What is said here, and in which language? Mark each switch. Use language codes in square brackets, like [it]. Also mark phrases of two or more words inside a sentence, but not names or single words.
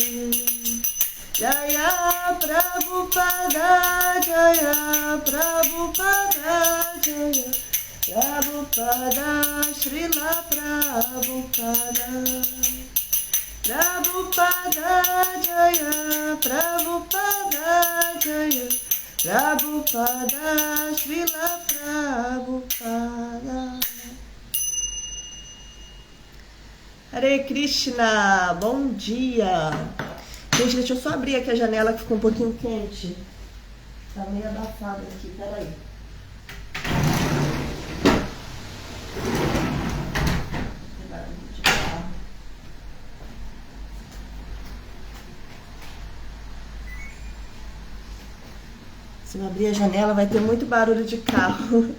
[sa] Jaya Prabhupada, Jaya Prabhupada, Jaya Prabhupada, Srila Prabhupada, Prabhupada, Jaya Prabhupada, Jaya Prabhupada, Srila Prabhupada. Hare Krishna, [pt] bom dia. Gente, deixa eu só abrir aqui a janela que ficou um pouquinho quente. Tá meio abafado aqui, peraí. Se eu abrir a janela vai ter muito barulho de carro.